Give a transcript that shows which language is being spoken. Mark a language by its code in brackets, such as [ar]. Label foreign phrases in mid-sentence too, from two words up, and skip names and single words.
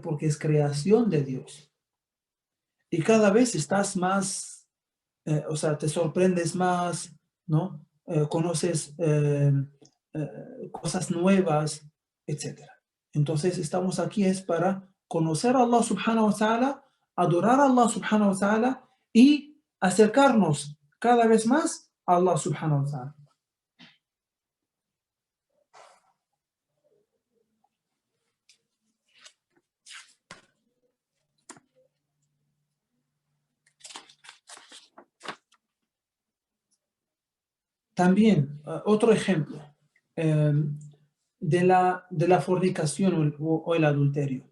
[es] Porque es creación de Dios. Y cada vez estás más, o sea, te sorprendes más, ¿no? Conoces cosas nuevas, etcétera. Entonces estamos aquí es para conocer a Allah [ar] سبحانه وتعالى, [es] adorar a Allah [ar] سبحانه وتعالى [es] y acercarnos cada vez más a Allah [ar] سبحانه وتعالى. [es] También, otro ejemplo eh, de la fornicación o el adulterio.